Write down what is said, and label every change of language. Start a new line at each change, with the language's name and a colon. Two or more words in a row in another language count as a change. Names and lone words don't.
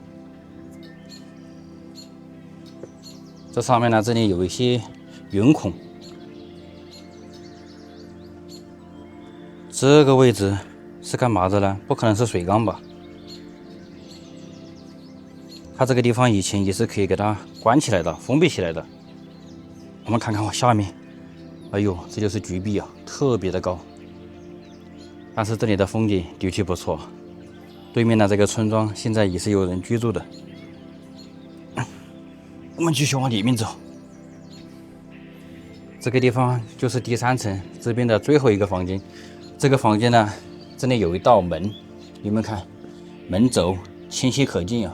Chinese: 這上面呢，這裡有一些圆孔，這個位置是幹嘛的呢？不可能是水缸吧？它這個地方以前也是可以給它關起來的，封閉起来的。我們看看我下面，哎呦，這就是橘壁啊，特別的高。但是這裡的風景的確不錯，對面的這個村莊現在也是有人居住的。我們繼續往裡面走，這個地方就是第3層這邊的最後一個房間。這個房間呢，這裡有一道門，你們看，門軸清晰可見啊。